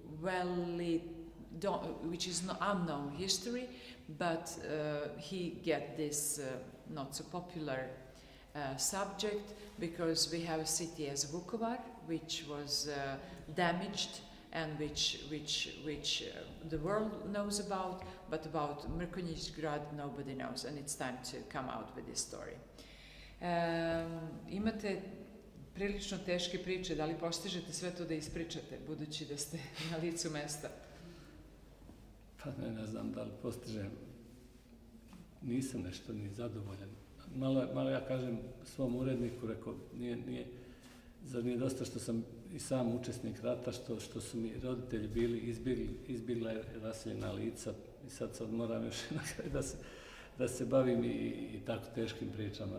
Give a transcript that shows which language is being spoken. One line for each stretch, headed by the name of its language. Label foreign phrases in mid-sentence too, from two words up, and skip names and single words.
English: which is no unknown history, but he get this not so popular subject because we have a city as Vukovar, which was damaged and which the world knows about, but about Mrkonjić grad nobody knows, and it's time to come out with this story.
Serbian: Imate prilično teške priče, da li postižete sve to da ispričate, budući da ste na licu mesta? Pa ne znam da li postižem, nisam nešto ni zadovoljan. Malo ja kažem svom uredniku, rekao, zar nije dosta što sam i sam učesnik rata, što su mi roditelji bili izbjegla raseljena lica i sad moram još na kraju da se bavim i tako teškim pričama.